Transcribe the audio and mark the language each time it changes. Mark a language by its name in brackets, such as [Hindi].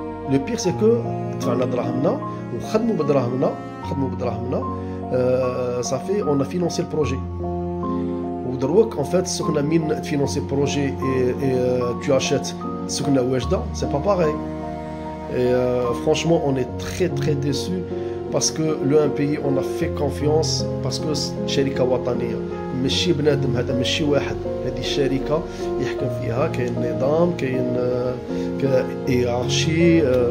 [French] Le pire c'est que [Arabic] دفعنا دراهمنا وخدموا بدراهمنا. [French] Ça fait on a financé le projet. [Arabic] ودروك [French] en fait [Arabic] سكنا مين [French] financer le projet et tu achètes [Arabic] سكنا واجدة, [French] c'est pas pareil. Et franchement on est très déçus parce que le pays on a fait confiance parce que [Arabic] شركة وطنية ماشي بنادم, هذا ماشي واحد. هذه الشركة يحكم فيها كاين نظام, كاين هيرارشي.